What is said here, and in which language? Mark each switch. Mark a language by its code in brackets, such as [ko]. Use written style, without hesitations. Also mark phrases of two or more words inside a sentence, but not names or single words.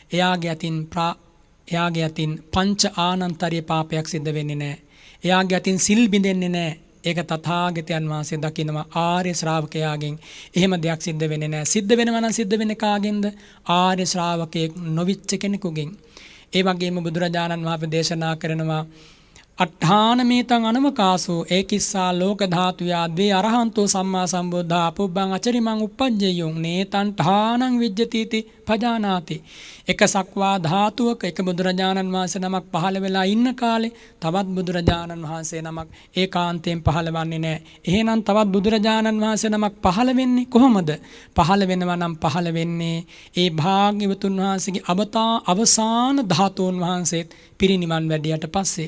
[si] එයාගේ අතින් පංච ආනන්තරීය පාපයක් සිද්ධ වෙන්නේ නැහැ. එයාගේ අතින් සිල් බිඳෙන්නේ නැහැ. ඒක තථාගතයන් වහන්සේ දකිනවා ආර්ය ශ්‍රාවකයාගෙන් එහෙම දෙයක් සිද්ධ වෙන්නේ නැහැ. සිද්ධ වෙනවා නම් සිද්ධ වෙන්නේ කාගෙන්ද? ආර්ය ශ්‍රාවකයෙක් නොවිච්ච කෙනෙකුගෙන්. ඒ වගේම බුදුරජාණන් වහන්සේ දේශනා කරනවා [pi] අට්ඨානමේතං අනවකාසෝ ඒකිස්සා ලෝක ධාතුයා ද්වේ අරහන්තෝ සම්මා සම්බුද්ධා අපුබ්බං අචරිමං uppajjeyung නේතං ඨානං විජ්ජතිති පජානාති. [si] එක සක්වා ධාතුවක එක බුදුරජාණන් වහන්සේ නමක් පහළ වෙලා ඉන්න කාලේ තවත් බුදුරජාණන් වහන්සේ නමක් ඒකාන්තයෙන් පහළවන්නේ නැහැ. එහෙනම් තවත් බුදුරජාණන් වහන්සේ නමක් පහළ වෙන්නේ කොහොමද? පහළ වෙනවා නම් පහළ වෙන්නේ ඒ භාග්‍යවතුන් වහන්සේගේ අවසාන ධාතුන් වහන්සේත් පිරිනිවන් වැඩියට පස්සේ.